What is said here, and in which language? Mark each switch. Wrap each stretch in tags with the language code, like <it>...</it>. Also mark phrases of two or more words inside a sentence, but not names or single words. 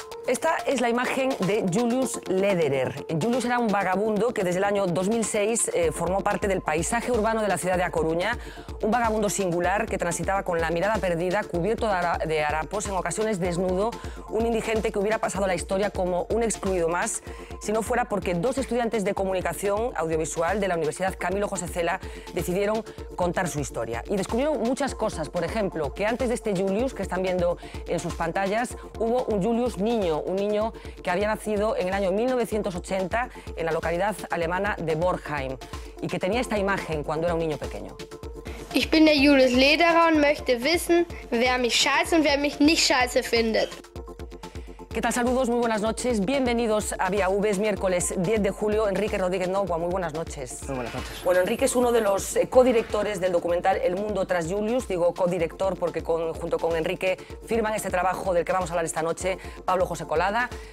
<es>Esta es la imagen de Julius Lederer. Julius era un vagabundo que desde el año 2006 formó parte del paisaje urbano de la ciudad de A Coruña, un vagabundo singular que transitaba con la mirada perdida, cubierto de harapos, en ocasiones desnudo, un indigente que hubiera pasado a la historia como un excluido más, si no fuera porque dos estudiantes de comunicación audiovisual de la Universidad Camilo José Cela decidieron contar su historia. Y descubrieron muchas cosas, por ejemplo, que antes de este Julius, que están viendo en sus pantallas, hubo un Julius niño, un niño que había nacido en el año 1980 en la localidad alemana de Bornheim y que tenía esta imagen cuando era un niño pequeño.</es> <de>Ich bin der Julius Lederer und möchte wissen, wer mich scheiße und wer mich nicht scheiße findet.</de> <es>¿Qué tal? Saludos, muy buenas noches. Bienvenidos a Vía V, es miércoles 10 de julio. Enrique Rodríguez Nogua, muy buenas noches. Muy buenas noches. Bueno, Enrique es uno de los codirectores del documental El mundo tras Julius. Digo codirector porque junto con Enrique firman este trabajo del que vamos a hablar esta noche Pablo José Colado.</es>